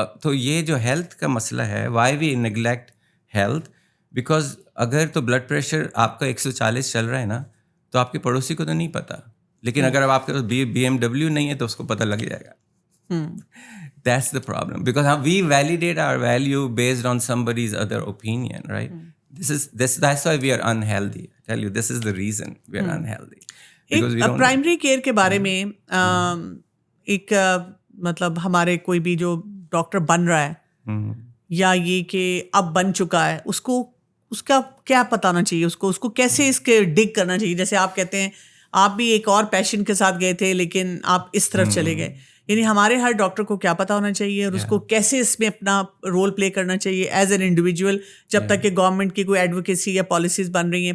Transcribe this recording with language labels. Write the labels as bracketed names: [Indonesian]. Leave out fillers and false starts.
[Urdu] تو یہ جو ہیلتھ کا مسئلہ ہے, [English] why we neglect health, [Urdu] because اگر تو بلڈ پریشر آپ کا 140 چل رہا ہے نا, تو آپ کے پڑوسی کو تو نہیں پتا, لیکن اگر آپ کے پاس BMW نہیں ہے تو اس کو پتہ لگ جائے گا. [English] That's the problem, because we validate our value based on somebody's other opinion, right? That's why we are unhealthy. I tell you, this is the reason we are unhealthy. [Urdu] ایک پرائمری کیئر کے بارے میں ایک مطلب ہمارے کوئی بھی جو ڈاکٹر بن رہا ہے یا یہ کہ اب بن چکا ہے, اس کا کیا پتہ ہونا چاہیے, اس کو کیسے اس کے ڈگ کرنا چاہیے. جیسے آپ کہتے ہیں آپ بھی ایک اور پیشنٹ کے ساتھ گئے تھے لیکن آپ اس طرف چلے گئے, یعنی ہمارے ہر ڈاکٹر کو کیا پتہ ہونا چاہیے اور اس کو کیسے اس میں اپنا رول پلے کرنا چاہیے [English] as an individual, [Urdu] جب تک کہ گورنمنٹ کی کوئی ایڈوکیسی یا پالیسیز بن رہی ہیں.